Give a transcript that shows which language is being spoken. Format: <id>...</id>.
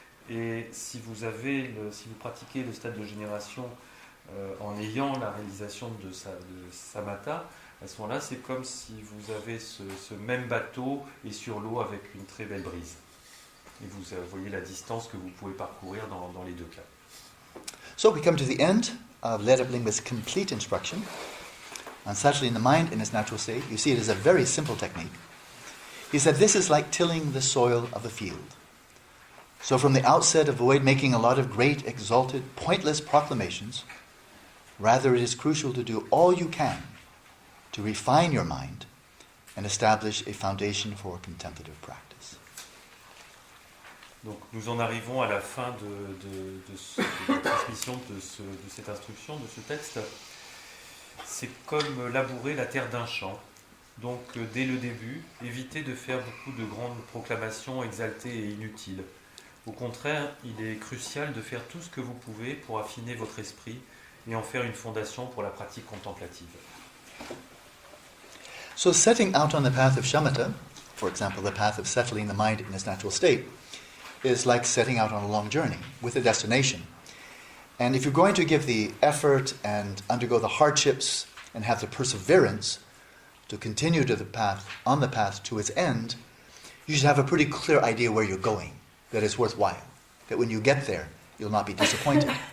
<fr>Et si vous pratiquez le stade de génération en ayant la réalisation de samatha, à ce moment-là, c'est comme si vous avez ce même bateau et sur l'eau avec une très belle brise. Et vous voyez la distance que vous pouvez parcourir dans les deux cas.</fr> <en>So we come to the end of Lerab Lingpa's complete instruction on settling the mind in its natural state. You see it is a very simple technique. He said this is like tilling the soil of a field. So from the outset, avoid making a lot of great, exalted, pointless proclamations. Rather, it is crucial to do all you can to refine your mind and establish a foundation for contemplative practice.</en> <fr>Donc nous en arrivons à la fin de la transmission de cette instruction, de ce texte. C'est comme labourer la terre d'un champ. Donc dès le début, évitez de faire beaucoup de grandes proclamations exaltées et inutiles. Au contraire, il est crucial de faire tout ce que vous pouvez pour affiner votre esprit et en faire une fondation pour la pratique contemplative.</fr> <en>So setting out on the path of shamatha, for example, the path of settling the mind in its natural state, is like setting out on a long journey with a destination. And if you're going to give the effort and undergo the hardships and have the perseverance to continue on the path to its end, you should have a pretty clear idea where you're going, that it's worthwhile, that when you get there, you'll not be disappointed.</en>